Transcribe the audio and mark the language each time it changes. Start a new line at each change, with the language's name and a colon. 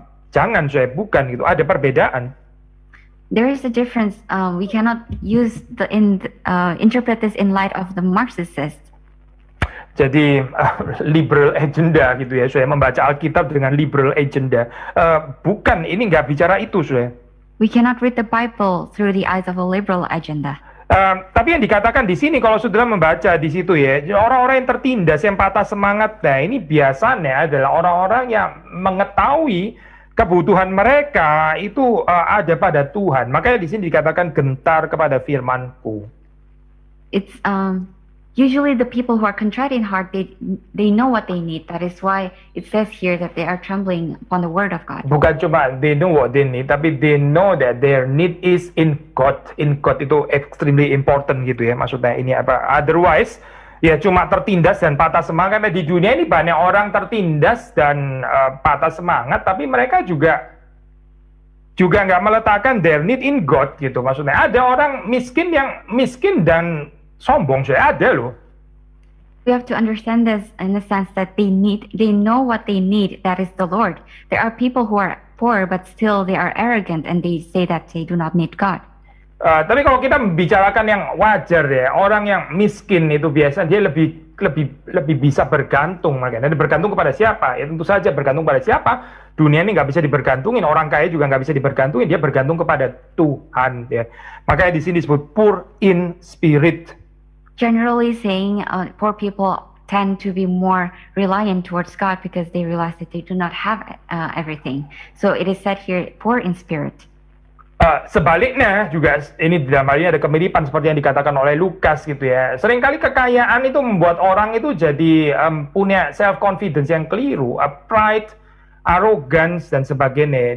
Indonesian: Jangan bukan gitu, ada perbedaan.
English: There is a difference. We cannot use interpret this in light of the Marxists.
Indonesian: Jadi liberal agenda gitu ya, saya membaca Alkitab dengan liberal agenda. Bukan, ini nggak bicara itu, saya.
English: We cannot read the Bible through the eyes of a liberal agenda.
Indonesian: Tapi yang dikatakan di sini kalau saudara membaca di situ ya, orang-orang yang tertindas, yang patah semangat, nah ini biasanya adalah orang-orang yang mengetahui kebutuhan mereka itu ada pada Tuhan. Makanya di sini dikatakan gentar kepada firman-Ku.
English: It's usually the people who are contrite in heart, they know what they need. That is why it says here that they are trembling upon the word of God.
Indonesian: Bukan cuma
English: they know what they need,
Indonesian: tapi
English: they know that their need is in God. In God
Indonesian: itu
English: extremely important
Indonesian: gitu ya. Maksudnya ini apa?
English: Otherwise,
Indonesian: ya cuma tertindas dan patah semangat. Nah, di dunia ini banyak orang tertindas dan patah semangat, tapi mereka juga nggak meletakkan
English: their need in God
Indonesian: gitu. Maksudnya ada orang miskin yang miskin dan sombong, saya ada loh.
English: We have to understand this in the sense that they know what they need, that is the Lord. There are people who are poor, but still they are arrogant and they say that they do not need God.
Indonesian: Tapi kalau kita membicarakan yang wajar ya, orang yang miskin itu biasanya dia lebih bisa bergantung, makanya bergantung kepada siapa? Ya tentu saja bergantung pada siapa. Dunia ini nggak bisa dibergantungin, orang kaya juga nggak bisa dibergantungin, dia bergantung kepada Tuhan ya. Makanya di sini disebut poor in spirit.
English: Generally saying, poor people tend to be more reliant towards God because they realize that they do not have everything. So it is said here, poor in spirit.
Indonesian: Sebaliknya juga ini di dalam hal ini ada kemiripan seperti yang dikatakan oleh Lukas gitu ya. Seringkali kekayaan itu membuat orang itu jadi punya self confidence yang keliru, pride, arrogance dan sebagainya.